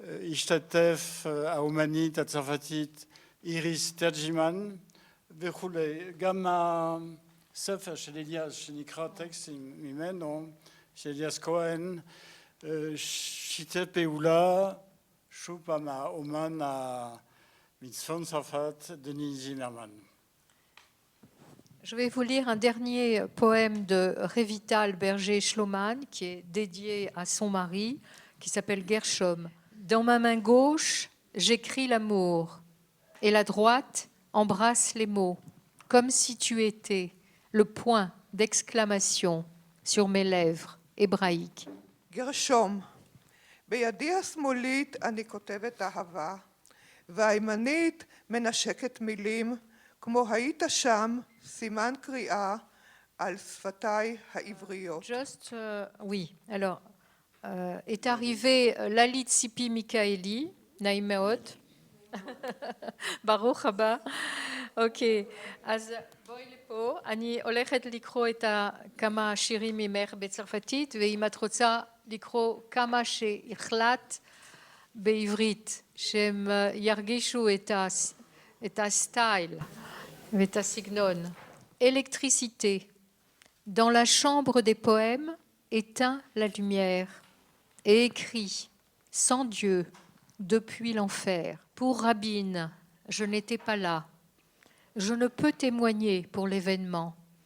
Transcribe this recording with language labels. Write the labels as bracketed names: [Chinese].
[Hebrew] השתתף האומנית הצרפתית איריס תרג'ימן וכולי. גם הספר של אליאס שנקרא טקסטים ממנו, של אליאס כהן, שיתף פעולה שוב פעם האומן מצפון צרפת, דני זימרמן. [French] Je vais vous lire un dernier poème de Révital Berger-Schloman qui est dédié à son mari, qui s'appelle Gershom. Dans ma main gauche, j'écris l'amour, et la droite embrasse les mots, comme si tu étais le point d'exclamation sur mes lèvres hébraïques. [Hebrew] גרשום, בידי השמאלית אני כותבת אהבה, והימנית מנשקת מילים, כמו היית שם, סימן קריאה על שפתיי העבריות. [French] Juste, oui. Alors, est arrivé Lalit Sipi Mikaeli, Naïmeot. [Hebrew] ברוך הבא. אוקיי, אז בואי לפה. אני הולכת לקרוא את כמה שירים ממך בצרפתית, ואם את רוצה לקרוא כמה שהחלט בעברית, שהם ירגישו את הסטייל ואת הסגנון. [French] Électricité. Dans la chambre des poèmes, éteins la lumière et écris, sans Dieu, depuis l'enfer. Pour Rabin, je n'étais pas là. Je ne peux témoigner pour l'événement.